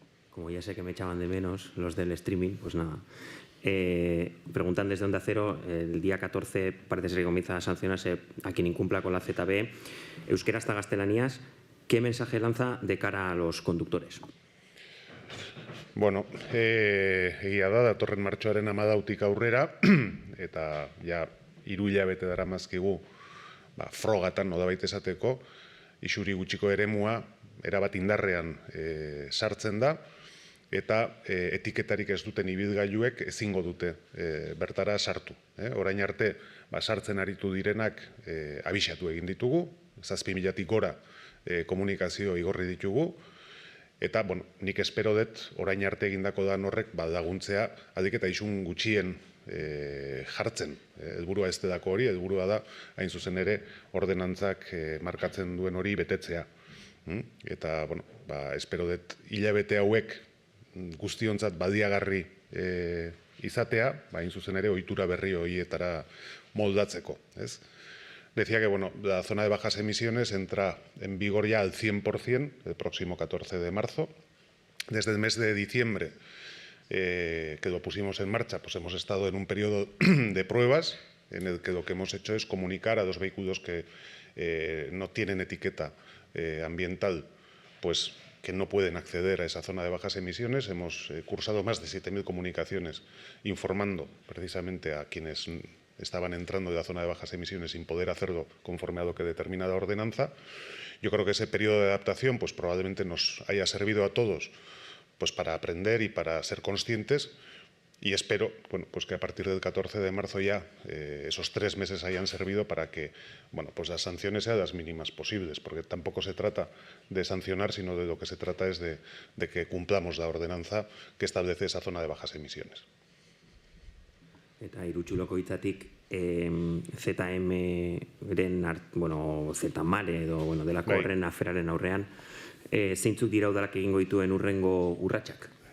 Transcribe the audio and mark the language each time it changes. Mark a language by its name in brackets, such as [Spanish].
[Spanish] Como ya sé que me echaban de menos los del streaming, pues nada. Preguntan desde Onda Cero, el día 14 parece ser que comienza a sancionarse a quien incumpla con la ZB. Euskera hasta gaztelaniaz, ¿qué mensaje lanza de cara a los conductores? [Basque] Bueno, egia da, datorren martxoaren 14 aurrera, eta ja 3 hilabete daramazkigu frogatan nolabait esateko, isuri gutxiko eremua erabat indarrean sartzen da, eta etiketarik ez duten ibilgailuek ezingo dute bertara sartu. Orain arte sartzen aritu direnak abisatu egin ditugu, 7.000-tik gora komunikazio igorri ditugu, eta nik espero dut orain arte egindako dan horrek laguntzea aldik eta isun gutxien jartzen. Helburua ez delako hori, helburua da hain zuzen ere ordenantzak markatzen duen hori betetzea. Eta espero dut hilabete hauek guztiontzat baliagarri izatea, hain zuzen ere ohitura berri horietara moldatzeko. [Spanish] Decía que la zona de bajas emisiones entra en vigor ya al 100% el próximo 14 de marzo. Desde el mes de diciembre, que lo pusimos en marcha, pues hemos estado en un periodo de pruebas en el que lo que hemos hecho es comunicar a los vehículos que no tienen etiqueta ambiental, pues que no pueden acceder a esa zona de bajas emisiones. Hemos cursado más de 7.000 comunicaciones informando precisamente a quienes estaban entrando de la zona de bajas emisiones sin poder hacerlo conforme a lo que determina la ordenanza. Yo creo que ese periodo de adaptación pues probablemente nos haya servido a todos pues para aprender y para ser conscientes, y espero pues que a partir del 14 de marzo ya esos 3 meses hayan servido para que pues las sanciones sean las mínimas posibles, porque tampoco se trata de sancionar, sino de lo que se trata es de que cumplamos la ordenanza que establece esa zona de bajas emisiones. [Basque] Eta Irutxuloko hitzatik ZM-ren, Z-mare edo delako horren aferaren aurrean, zeintzuk dira udalak egingo dituen urrengo urratsak?